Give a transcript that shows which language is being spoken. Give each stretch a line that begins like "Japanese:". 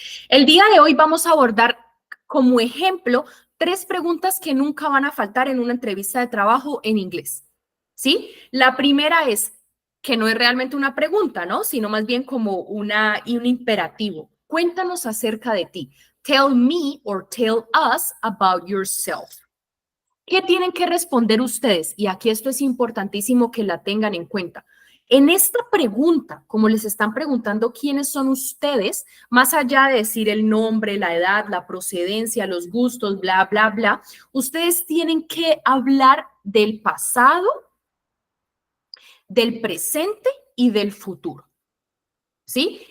Spanish: El día de hoy vamos a abordar como ejemplo 3 preguntas que nunca van a faltar en una entrevista de trabajo en inglés. ¿Sí? La primera es, que no es realmente una pregunta, ¿no? Sino más bien como un imperativo. Cuéntanos acerca de ti.
English: Tell me or tell us about yourself.
Spanish: ¿Qué tienen que responder ustedes? Y aquí esto es importantísimo que la tengan en cuenta. En esta pregunta, como les están preguntando quiénes son ustedes, más allá de decir el nombre, la edad, la procedencia, los gustos, bla, bla, bla, ustedes tienen que hablar del pasado, del presente y del futuro. ¿Sí?